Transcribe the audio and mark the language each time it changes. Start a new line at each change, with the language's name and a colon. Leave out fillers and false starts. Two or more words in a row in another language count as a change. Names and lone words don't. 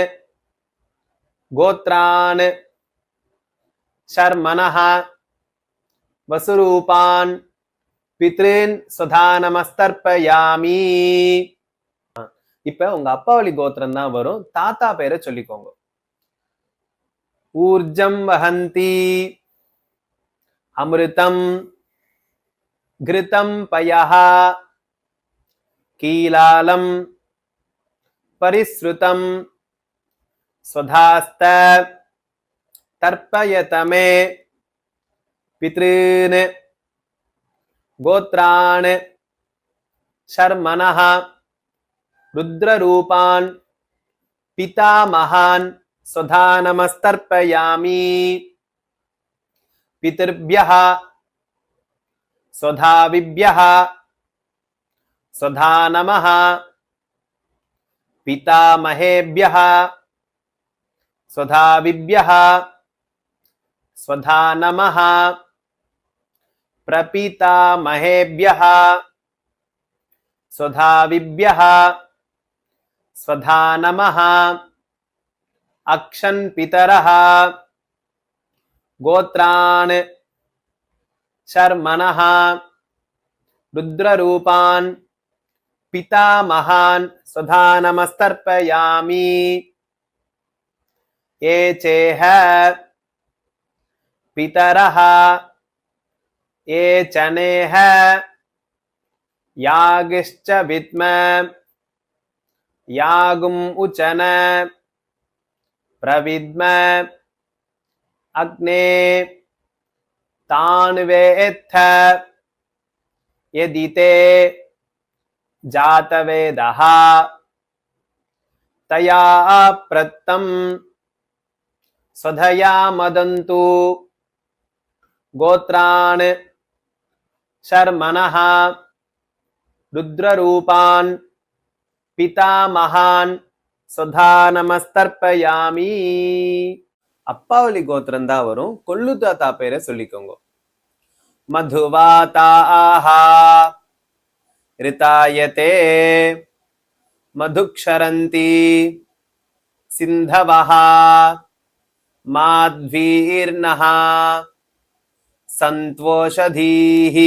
Sanskrit: गोत्रान् शर्मणः वसुरूपान् पितॄन् स्वधा नमस्तर्पयामि.
Tamil: இப்ப உங்க அப்பாவளி கோத்திரம் தான் வரும். தாத்தா பேரை சொல்லிக்கோங்க.
Sanskrit: ऊर्जं वहन्ती अमृतं घृतं पयः कीलालं परिस्रुतं स्वधास्थ तर्पयत मे. पितॄन् गोत्रान् शर्मणः रुद्ररूपान् पितामहान् स्वधा नमस्तर्पयामि. पितृभ्यः स्वधायिभ्यः स्वधा नमः पितामहेभ्यः स्वधायिभ्यः स्वधा नमः प्रपितामहेभ्यः स्वधायिभ्यः स्वधा नमः. अक्षन् पितरः गोत्रान् शर्मणः रुद्ररूपान् पितामहान् स्वधा नमस्तर्पयामि. ये चेह पितरः ये च नेह यांश्च विद्म यांश्च न प्रविद्म अग्ने तान्वेत्थ यति ते जातवेदः तया प्रत्तं स्वधया मदन्तु. गोत्रान् शर्मणः रुद्ररूपान् पितामहान् स्वधा नमस्तर्पयामि.
Tamil: அப்பாவளி கோத்திரம் தான் வரும். கொள்ளு தாத்தா பேரை சொல்லிக்கோங்க.
Sanskrit: मधुवाताः ऋतायते मधुक्षरन्ति सिन्धवः माध्वीर्नः सन्त्वोषधीः.